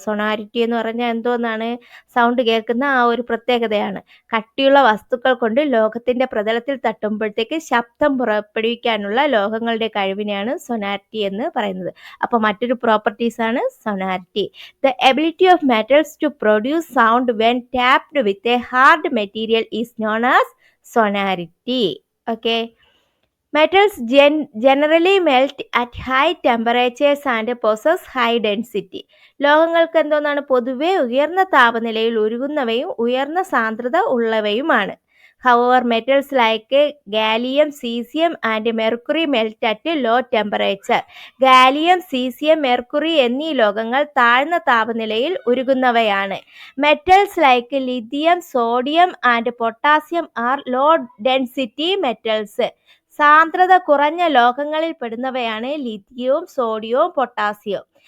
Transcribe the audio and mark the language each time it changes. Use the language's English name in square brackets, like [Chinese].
[Malayalam] സൊണാരിറ്റി എന്ന് പറഞ്ഞാൽ എന്തോന്നാണ്? സൗണ്ട് കേൾക്കുന്ന ആ ഒരു പ്രത്യേകതയാണ്. കട്ടിയുള്ള വസ്തുക്കൾ കൊണ്ട് ലോഹത്തിന്റെ പ്രതലത്തിൽ തട്ടുമ്പോഴത്തേക്ക് ശബ്ദം പുറപ്പെടുവിക്കാനുള്ള ലോഹങ്ങളുടെ കഴിവിനെയാണ് സൊണാരിറ്റി എന്ന് പറയുന്നത്. അപ്പോൾ മറ്റൊരു പ്രോപ്പർട്ടീസ് ആണ് സൊണാരിറ്റി. [English] The ability of metals to produce sound when tapped with a hard material is known as sonority. Okay. Metals generally melt at high temperatures and possess high density. [Malayalam] ലോഹങ്ങൾക്ക് എന്തോന്നാണ്? പൊതുവെ ഉയർന്ന താപനിലയിൽ ഉരുകുന്നവയും ഉയർന്ന സാന്ദ്രത ഉള്ളവയുമാണ്. [English] However, metals like gallium, cesium and mercury melt at low temperature. [Malayalam] Gallium, caesium, mercury എന്നീ ലോഹങ്ങൾ താഴ്ന്ന താപനിലയിൽ ഉരുകുന്നവയാണ്. [English] Metals like lithium, sodium and potassium are low density metals. [Malayalam] സാന്ദ്രത കുറഞ്ഞ ലോഹങ്ങളിൽ പെടുന്നവയാണ് ലിഥിയവും സോഡിയവും പൊട്ടാസ്യവും.